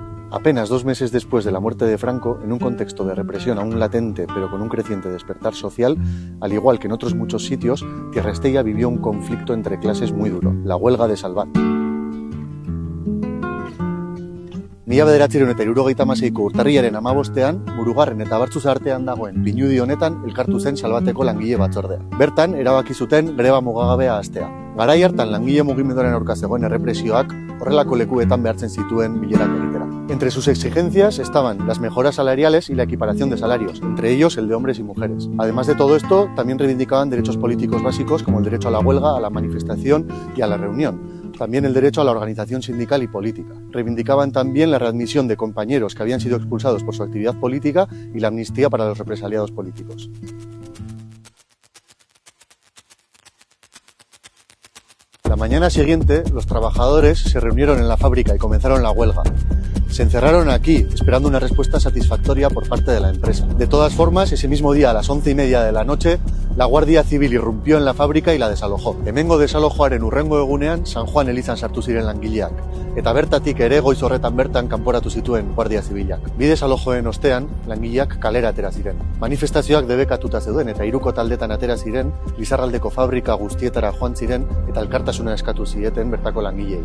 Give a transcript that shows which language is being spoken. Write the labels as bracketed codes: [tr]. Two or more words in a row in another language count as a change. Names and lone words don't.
[es] Apenas 2 meses después de la muerte de Franco, en un contexto de represión aún latente pero con un creciente despertar social, al igual que en otros muchos sitios, Tierra Estella vivió un conflicto entre clases muy duro, la huelga de Salvat. [eu] 1976ko urtarrilaren 15ean, Murugarren eta Bartzus artean dagoen pinudi honetan elkartu zen Salvateko langile batzordea. Bertan, erabaki zuten greba mugagabea hastea. Garai hartan langile mugimenduaren aurka zegoen errepresioak horrelako lekuetan behartzen zituen bilerak egitera. [es] Entre sus exigencias estaban las mejoras salariales y la equiparación de salarios, entre ellos el de hombres y mujeres. Además de todo esto, también reivindicaban derechos políticos básicos como el derecho a la huelga, a la manifestación y a la reunión. También el derecho a la organización sindical y política. Reivindicaban también la readmisión de compañeros que habían sido expulsados por su actividad política y la amnistía para los represaliados políticos. La mañana siguiente, los trabajadores se reunieron en la fábrica y comenzaron la huelga. Se encerraron aquí, esperando una respuesta satisfactoria por parte de la empresa. De todas formas, ese mismo día, a las 11:30 de la noche, la Guardia Civil irrumpió en la fábrica y la desalojó. [eu] Hemengo desalojoaren hurrengo egunean, San Juan elizan sartu ziren langileak. Eta bertatik ere goiz horretan bertan kanporatu zituen Guardia Zibilak. Bi desalojoen ostean, langileak kalera atera ziren. Manifestazioak debekatuta zeuden eta 3 taldetan atera ziren, Lizarraldeko fabrika guztietara joan ziren eta elkartasuna eskatu zieten bertako langileei.